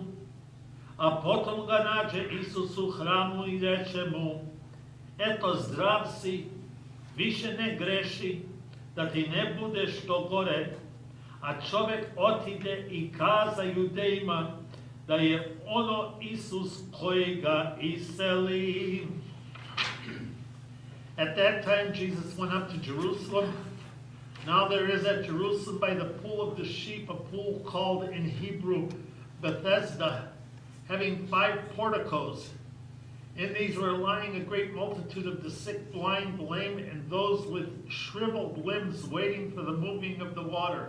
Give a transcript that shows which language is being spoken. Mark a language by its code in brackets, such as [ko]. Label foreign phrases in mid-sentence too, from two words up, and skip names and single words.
[sr] A potom ga nađe Isus u hramu i reče mu: eto, zdrav si, više ne greši, da ti ne bude što gore. A čovek otide i kaza Judejima da je ono Isus koji ga iseli. [en] At that time Jesus went up to Jerusalem. Now there is at Jerusalem by the pool of the sheep a pool called in Hebrew Bethesda, having 5 porticos. In these were lying a great multitude of the sick, blind, lame, and those with shriveled limbs waiting for the moving of the water.